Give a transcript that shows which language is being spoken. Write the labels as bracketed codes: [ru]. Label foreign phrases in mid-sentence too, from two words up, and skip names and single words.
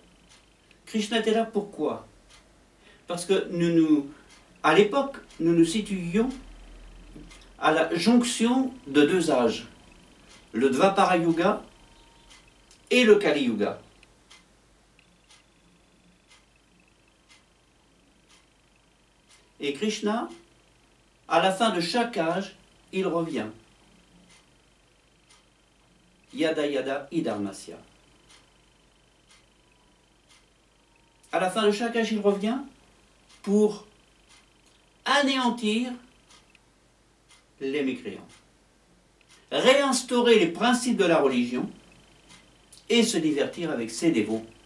[fr] Krishna était là pourquoi? Parce que à l'époque, nous nous situions à la jonction de deux âges, le Dvapara Yuga et le Kali Yuga. Et Krishna, à la fin de chaque âge, il revient. [sa] Yada yada idharmasya. [fr] À la fin de chaque âge, il revient pour anéantir les mécréants, réinstaurer les principes de la religion et se divertir avec ses dévots.